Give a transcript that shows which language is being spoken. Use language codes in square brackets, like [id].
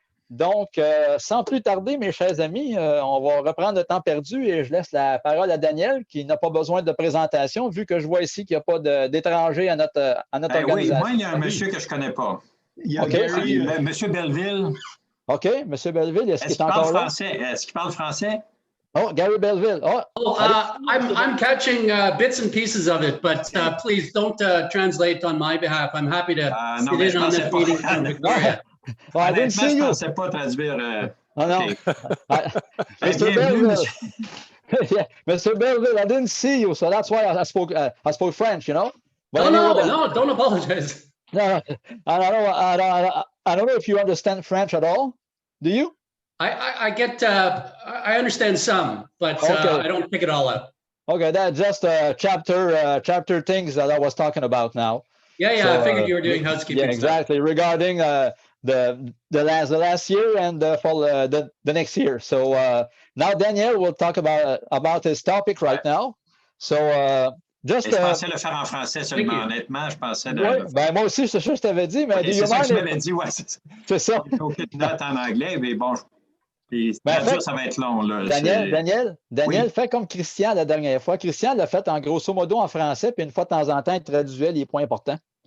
[fr] Donc, sans plus tarder, mes chers amis, on va reprendre le temps perdu et je laisse la parole à Daniel qui n'a pas besoin de présentation vu que je vois ici qu'il n'y a pas d'étrangers à notre organisation. Oui, moi, il y a un monsieur que je ne connais pas. Il y a Gary, monsieur Belleville. OK, monsieur Belleville, est-ce qu'il est encore là? Est-ce qu'il parle français? Oh, Gary Belleville. [en] I'm catching bits and pieces of it, but please don't translate on my behalf. I'm happy to sit in on this meeting from Victoria. I didn't see you. [fr] Je ne pensais pas traduire. [en] No. Mr. Belleville. Mr. Belleville, I didn't see you, so that's why I spoke French, you know? But no, don't apologize. No, I don't know if you understand French at all. Do you? I get, I understand some, but Okay. I don't pick it all up. Okay, that's just chapter things that I was talking about now. Yeah, So, I figured you were doing housekeeping Yeah, stuff. exactly. Regarding the last year and for the next year. So now Daniel will talk about his topic right now. So just. [fr] Je pensais le faire en français seulement, honnêtement. Je pensais de. Ouais, ben moi aussi, c'est ça que je t'avais dit, mais C'est ça que je m'avais dit, ouais. C'est ça. Aucune note en anglais, mais bon. Ça va être long, là. Daniel, Oui. fais comme Christian la dernière fois. Christian l'a fait en grosso modo en français, puis une fois de temps en temps, il traduisait les points importants.